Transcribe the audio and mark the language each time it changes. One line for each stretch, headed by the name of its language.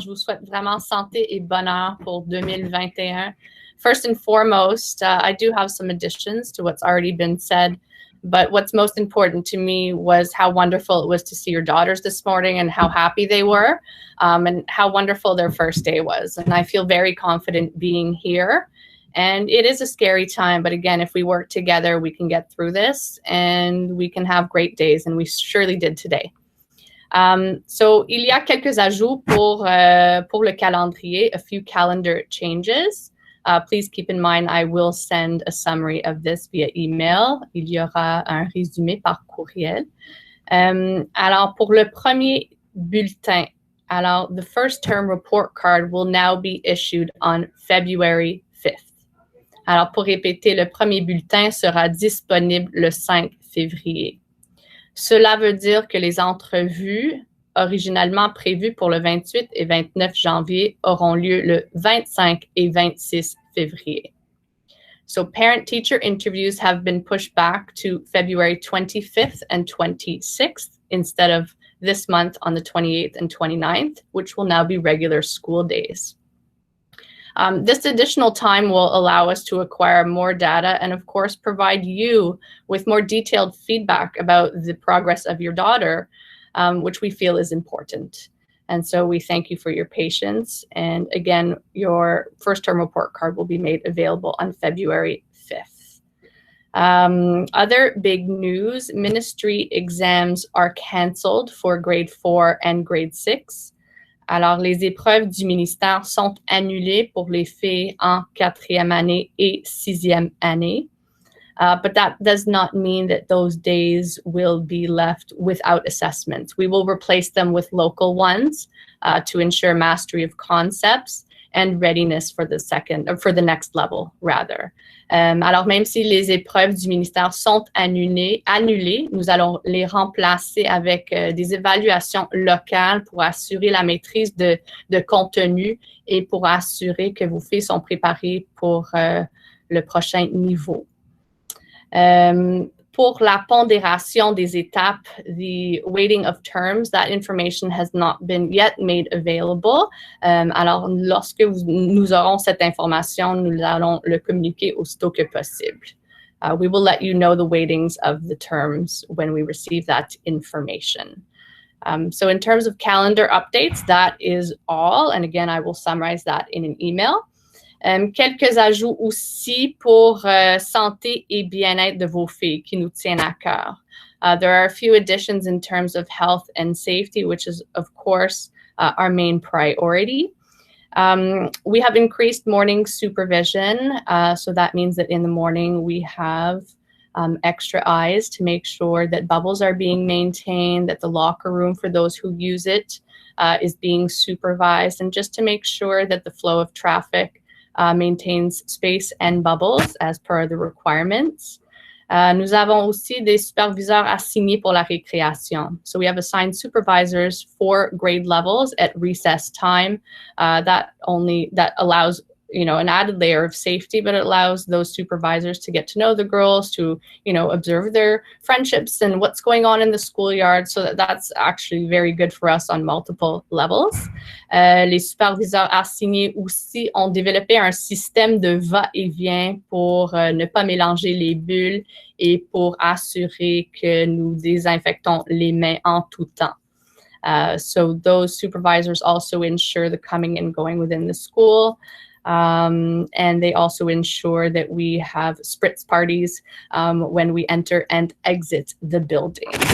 French: Je vous souhaite vraiment santé et bonheur pour 2021.
English: First and foremost, I do have some additions to what's already been said, but what's most important to me was how wonderful it was to see your daughters this morning and how happy they were, and how wonderful their first day was. And I feel very confident being here. And it is a scary time, but again, if we work together, we can get through this and we can have great days, and we surely did today.
French: So, il y a quelques ajouts pour le calendrier,
English: a few calendar changes. Please keep in mind, I will send a summary of this via email.
French: Il y aura un résumé par courriel. Alors, pour le premier bulletin, alors,
English: the first term report card will now be issued on February 5th.
French: Alors, pour répéter, le premier bulletin sera disponible le 5 février. Cela veut dire que les entrevues originalement prévues pour le 28 et 29 janvier auront lieu le 25 et 26 février.
English: So parent-teacher interviews have been pushed back to February 25th and 26th instead of this month on the 28th and 29th, which will now be regular school days. This additional time will allow us to acquire more data and, of course, provide you with more detailed feedback about the progress of your daughter, which we feel is important. And so we thank you for your patience. And again, your first term report card will be made available on February 5th. Other big news, ministry exams are canceled for grade 4 and grade 6.
French: Alors, les épreuves du ministère sont annulées pour les filles en 4e année et 6e année.
English: But that does not mean that those days will be left without assessments. We will replace them with local ones to ensure mastery of concepts and readiness for the next level, rather.
French: Alors, même si les épreuves du ministère sont annulées, nous allons les remplacer avec des évaluations locales pour assurer la maîtrise de contenu et pour assurer que vos filles sont préparées pour le prochain niveau. Pour la pondération des étapes,
English: the weighting of terms, that information has not been yet made available.
French: Alors, lorsque nous aurons cette information, nous allons le communiquer aussitôt que possible.
English: We will let you know the weightings of the terms when we receive that information. So in terms of calendar updates, that is all. And again, I will summarize that in an email.
French: Quelques ajouts aussi pour santé et bien-être de vos filles qui nous tiennent à cœur.
English: There are a few additions in terms of health and safety, which is, of course, our main priority. We have increased morning supervision. So that means that in the morning we have extra eyes to make sure that bubbles are being maintained, that the locker room for those who use it is being supervised, and just to make sure that the flow of traffic maintains space and bubbles as per the requirements.
French: Nous avons aussi des superviseurs assignés pour la récréation.
English: So we have assigned supervisors for grade levels at recess time. That allows, an added layer of safety, but it allows those supervisors to get to know the girls, to, observe their friendships and what's going on in the schoolyard. So that's actually very good for us on multiple levels.
French: Les superviseurs assignés aussi ont développé un système de va-et-vient pour ne pas mélanger les bulles et pour assurer que nous désinfectons les mains en tout temps.
English: So those supervisors also ensure the coming and going within the school. And they also ensure that we have spritz parties when we enter and exit the building.